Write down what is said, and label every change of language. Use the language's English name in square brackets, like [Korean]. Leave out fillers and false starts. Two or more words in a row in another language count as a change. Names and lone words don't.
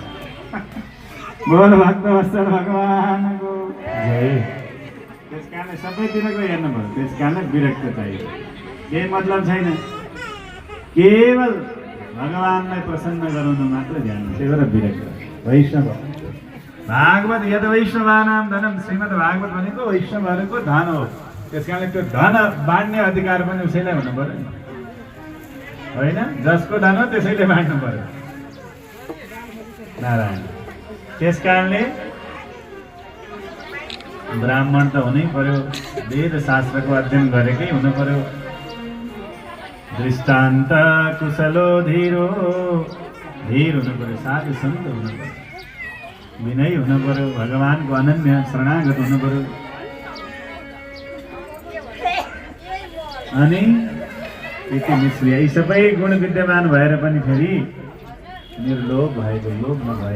[Nepali] बोल भक्त वत्सल भगवानको जय। त्यस कारणले सबैतिरको हेर्नु पर्यो। त्यस कारणले विरक्त चाहियो। केही मतलब छैन, केवल भगवानलाई प्रसन्न गराउनु मात्र ध्यान। त्यही भएर विरक्त वैष्णव। [Sanskrit] भागवत यद वैष्णवानाम धनम। [Nepali] श्रीमद् भागवत भनेको वैष्णवहरूको धन हो। त्यस कारणले त्यो धन बाँड्ने अधिकार पनि उसैलाई हुनु पर्यो नि, होइन? जसको धन हो त्यसैले बाँड्नु पर्यो। नारायण। त्यस कारणले ब्राह्मण त हुनै पर्यो, वेद शास्त्रको अध्ययन गरेकै हुनु पर्यो। [Sanskrit] दृष्टान्त कुशलो धीरो, [Nepali] धीर हुनु पर्यो, साधु सन्त हुनु पर्यो, विनय हुनु पर्यो, भगवानको अनन्य शरणागत हुनु पर्यो। अनि यति निष्क्रिय यी सबै गुण विद्यमान भएर पनि फेरि निर्लोभ भएको, लोभ नभएको।